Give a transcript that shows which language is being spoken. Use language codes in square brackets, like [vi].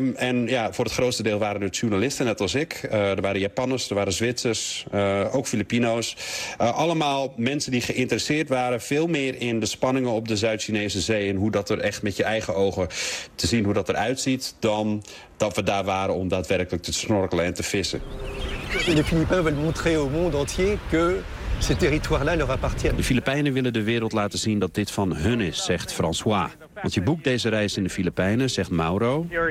[nl] En ja, voor het grootste deel waren het journalisten, net als ik. Er waren Japanners, er waren Zwitsers, ook Filipino's. Allemaal mensen die geïnteresseerd waren veel meer in de spanningen op de Zuid-Chinese Zee en hoe dat er echt met je eigen ogen te zien hoe dat eruit ziet, dan dat we daar waren om daadwerkelijk te snorkelen en te vissen. De Filipijnen willen [fr] montrer au monde entier que ce territoire-là leur appartient. [nl] De Filipijnen willen de wereld laten zien dat dit van hun is, zegt François. Want je boekt deze reis in de Filipijnen, zegt Mauro.